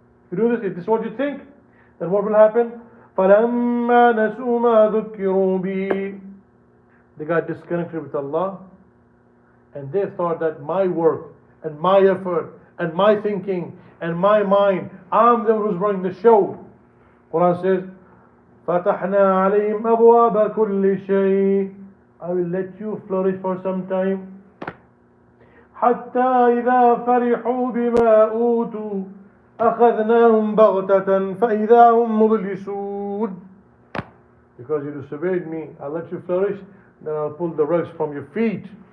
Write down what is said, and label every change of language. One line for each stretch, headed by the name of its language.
English: If you do this, if this is what you think, then what will happen?
Arabic: فَلَمَّا نَسُوا مَا ذُكِّرُوا بِهِ.
English: They got disconnected with Allah, and they thought that my work and my effort and my thinking and my mind, I'm the one who's running the show. Quran says,
Arabic: فَتَحْنَا عَلَيْهِمْ أَبْوَابَ كُلِّ شَيْءٍ.
English: I will let you flourish for some time.
Arabic: حَتَّى إِذَا فَرِحُوا بِمَا أُوتُوا أَخَذْنَاهُمْ بَغْتَةً فَإِذَا هُمْ مُبْلِسُونَ.
English: Because you disobeyed me, I'll let you flourish, then I'll pull the rugs from your feet.